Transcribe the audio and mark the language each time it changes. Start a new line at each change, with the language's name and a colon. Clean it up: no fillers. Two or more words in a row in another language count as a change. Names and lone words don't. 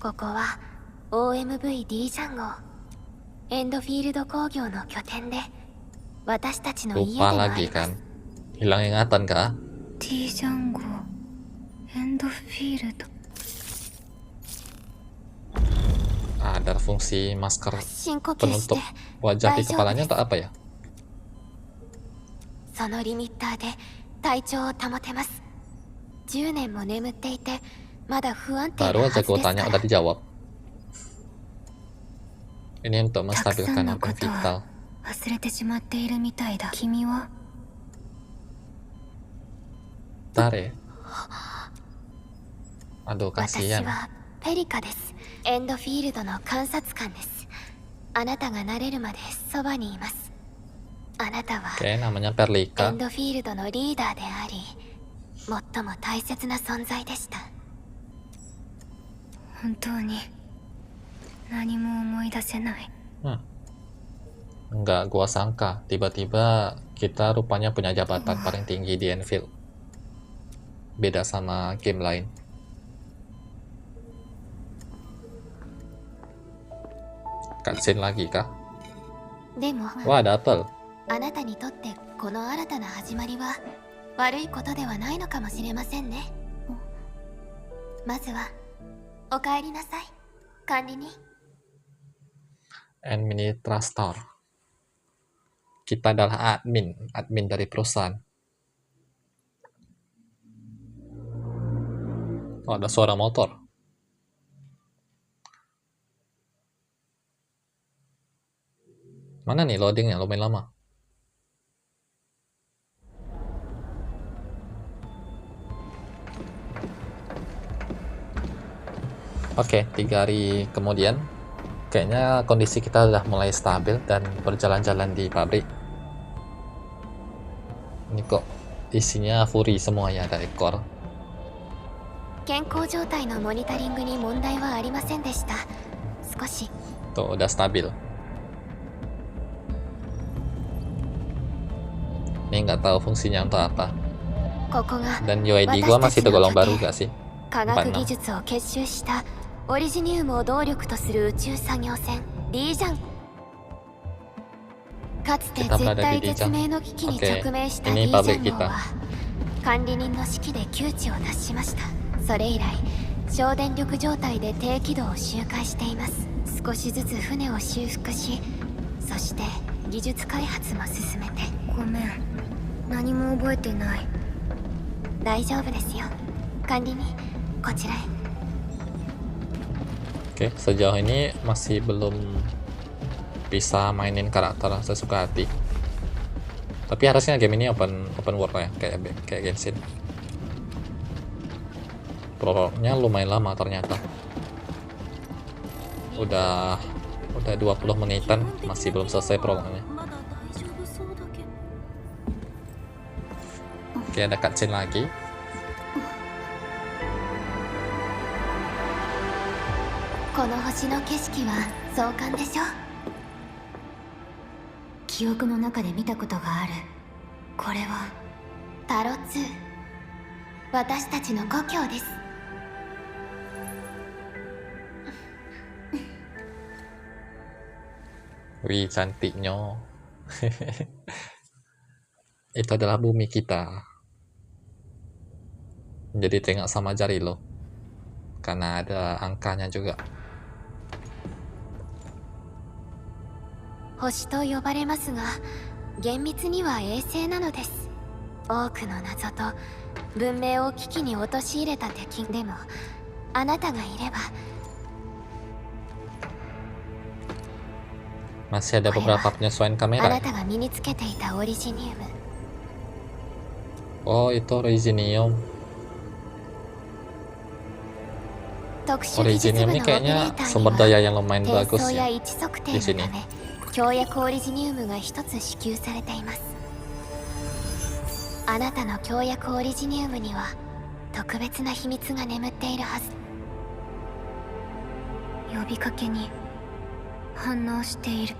Japanese: OMV D ジャン号エンドフィールド工業の拠点で私たちの家でも
Indonesian: Lupa
Japanese: あ
Indonesian: lagi
Japanese: ります
Indonesian: kan. Hilang ingatan kah?
Japanese: T ジャンゴエンドフィールド
Indonesian: Ada fungsi masker
Japanese: 深呼吸して
Indonesian: penutup wajah di kepalanya atau apa ya?
Japanese: そのリミッターで体調を保てます。10年も眠っていてまだ不安定な
Indonesian: Baru
Japanese: は
Indonesian: aja
Japanese: ず
Indonesian: gue
Japanese: ですか
Indonesian: tanya
Japanese: ら
Indonesian: udah dijawab. Ini untuk
Japanese: たくさん
Indonesian: menstabilkan
Japanese: の
Indonesian: organ
Japanese: ことは
Indonesian: vital.
Japanese: 忘れてしまっているみたいだ。君は
Indonesian: Tare. Aduh
Japanese: 私
Indonesian: kasihan.
Japanese: はペリカです。エンドフィールドの観察官です。あなたが慣れるまでそばにいます。あなたは
Indonesian: Oke, namanya
Japanese: エ
Indonesian: Perlika.
Japanese: ンドフィールドのリーダーであり最も大切な存在でした。本当に何も思い出せない。
Indonesian: Enggak gua sangka tiba-tiba kita rupanya punya jabatan paling tinggi di Anvil. Beda sama game lain. Cutscene lagi kah?
Japanese: でも
Indonesian: Wah, ada apel.
Japanese: あなたにとってこの新たな始まりは悪いことではないのかもしれませんね。まずはお帰りなさい、管理人。
Indonesian: Administrator. Kita adalah admin dari perusahaan. Oh, ada suara motor. Mana nih loadingnya? Lumayan lama. Oke, 3 hari kemudian kayaknya kondisi kita udah mulai stabil dan berjalan-jalan di pabrik. Ini kok isinya Fury semua ya, ada ekor.
Japanese: 健康状態のモニタリングに問題はありませんでした。少し
Indonesian: Tuh, udah stabil. Ini nggak tahu fungsinya untuk apa.
Japanese: ここが
Indonesian: Dan UID gua masih tergolong baru gak sih?
Japanese: 科学技術を結集したオリジニウムを動力とする宇宙作業船リージャン。かつて
Indonesian: Kita
Japanese: 絶
Indonesian: berada di
Japanese: 対
Indonesian: Lijiang.
Japanese: 絶命の危機に
Indonesian: Oke,
Japanese: 直面した
Indonesian: ini
Japanese: リージ
Indonesian: pabrik
Japanese: ャン号
Indonesian: kita.
Japanese: は管理人の指揮で窮地を脱しました。それ以来省電力状態で低軌道を周回しています。少しずつ船を修復し、そして技術開発も進めて。ごめん、何も覚えてない。大丈夫ですよ、管理人。こちらへ。
Indonesian: Oke, sejauh ini masih belum bisa mainin karakter sesuka hati. Tapi harusnya game ini
English: open world
Indonesian: ya, kayak Genshin. Prolognya lumayan lama ternyata. Udah 20 menitan masih belum selesai prolognya. Oke, ada cutscene lagi.
Japanese: この星の形式は相関でしょ? 記憶の中で見たことがある。これはタロ2、私たちの故郷です。
Indonesian: Wih, cantiknya. Itu adalah bumi kita. Jadi tengok sama jari lo. Karena ada angkanya juga.
Japanese: 星と呼ばれますが、厳密には衛星なのです。多くの謎と文明を危機に陥れた敵でも、あなたがいれば。
Indonesian: Masih ada beberapa penyesuaian
Japanese: あ
Indonesian: kamera
Japanese: な
Indonesian: ya?
Japanese: たが身につけていたオリジニウム。
Indonesian: Oh, itu Originium.
Japanese: 特殊技術部
Indonesian: Originium
Japanese: の
Indonesian: ini
Japanese: オペレ
Indonesian: kayaknya
Japanese: ーター
Indonesian: sumber
Japanese: に
Indonesian: daya
Japanese: は
Indonesian: yang lumayan
Japanese: 転
Indonesian: bagus
Japanese: 送や
Indonesian: ya
Japanese: 位置測定
Indonesian: di
Japanese: の
Indonesian: sini.
Japanese: ため協約オリジニウムが一つ支給されています。あなたの協約オリジニウムには特別な秘密が眠っているはず。呼びかけに反応している。